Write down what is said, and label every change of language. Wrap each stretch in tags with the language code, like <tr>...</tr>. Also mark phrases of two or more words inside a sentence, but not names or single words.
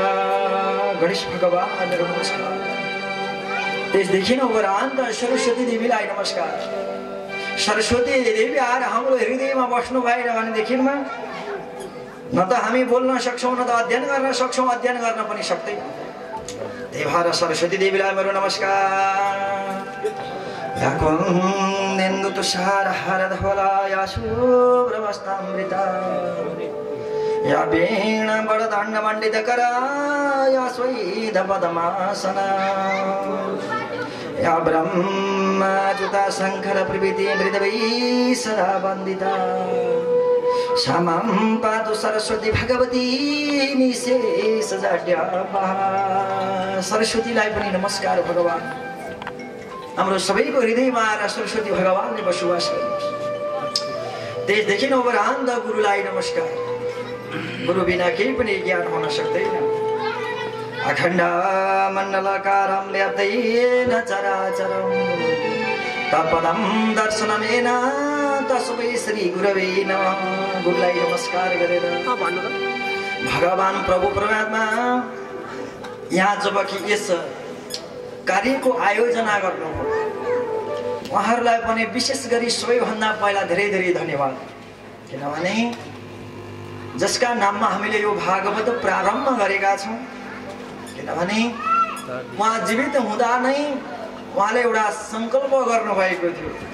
<ne>गणेश भगवान मेरो नमस्कार। त्यसदेखि उपरान्त सरस्वती देवीलाई नमस्कार। सरस्वती देवी आएर हाम्रो हृदयमा बस्नु भएर भनेदेखिमा न त हामी बोल्न सक्छौँ न त अध्ययन गर्न सक्छौँ, अध्ययन गर्न पनि सक्दैन। त्यही भएर सरस्वती देवीलाई मेरो नमस्कार।</ne> <sa>याकुन्देन्दु तुषार हारधवला या शुभ्रवस्तामृता या वीणा वरदण्ड मण्डितकरा या स्वेद पद्मासना या ब्रह्मच्युता शङ्कर प्रभृति मृदवै सदा वन्दिता क्षमां पातु सरस्वती भगवती निशेष जड्यापहा।</sa> <ne>सरस्वतीलाई पनि नमस्कार भगवान। हाम्रो सबैको हृदयमा आएर सरस्वती भगवानले बसोबास गर्नुहोस्। त्यसदेखि उपरान्त गुरुलाई नमस्कार। गुरु बिना केही पनि ज्ञान हुन सक्दैन।</ne> <sa>अखण्ड मण्डलकारं व्याप्तेन चराचरं तत्पदं दर्शनमेन तस्मै श्री गुरवे नमः।</sa> <ne>गुरुलाई नमस्कार गरेर भगवान प्रभु परमात्मा यहाँ जबकि यस कार्यको आयोजना गर्नुभयो उहाँहरूलाई पनि विशेष गरी सबैभन्दा पहिला धेरै धेरै धन्यवाद। किनभने जसका नाममा हामीले यो भागवत प्रारम्भ गरेका छौँ, किनभने उहाँ जीवित हुँदा नै उहाँले एउटा सङ्कल्प गर्नुभएको थियो।</ne>